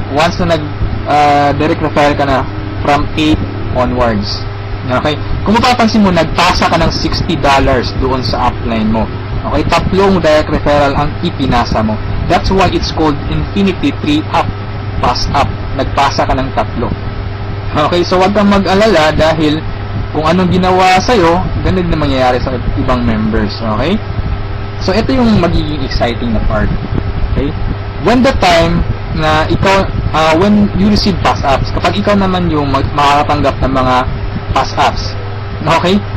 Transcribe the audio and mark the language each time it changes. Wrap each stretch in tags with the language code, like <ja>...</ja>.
<tl>Once na direct refer ka na from 8 onwards. Okay? Kung mapapansin mo, nagpasa ka ng $60 doon sa upline mo. Okay? 3 direct referral ang ipinasa mo.</tl> <en>That's why it's called Infinity 3 Pass Up.</en> <tl>Nagpasa ka ng 3. Okay? So, wag kang mag-alala dahil kung anong ginawa sa'yo, ganun na mangyayari sa ibang members. Okay? So, ito yung magiging exciting na part. Okay? When the time na ikaw,</tl> <en>when you receive pass-ups,</en> <tl>kapag ikaw naman yung makakatanggap ng mga pass-ups. Okay?</tl>